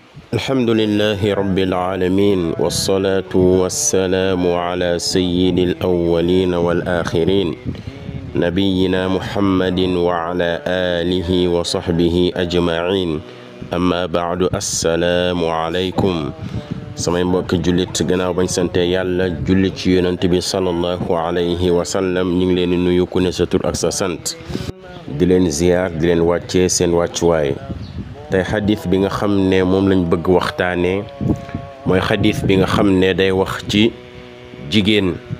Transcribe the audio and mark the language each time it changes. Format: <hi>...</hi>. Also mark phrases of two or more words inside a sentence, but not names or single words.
<ar>الحمد لله رب العالمين والصلاة والسلام على سيد الأولين والآخرين نبينا محمد وعلى آله وصحبه أجمعين أما بعد السلام عليكم</ar> <wo>samay mbokk jullit gannaaw bañ sante yàlla julli ci yonent bi</wo> <ar>صلى الله عليه وسلم</ar> <wo>ñu ngi leen di nuyu ku ne sa tur ak sa sant di leen ziyaar di leen wàccee seen wàccuwaay tey xadis bi nga xam ne moom lañ bëgg waxtaanee mooy xadis bi nga xam ne day wax ci jigéen</wo>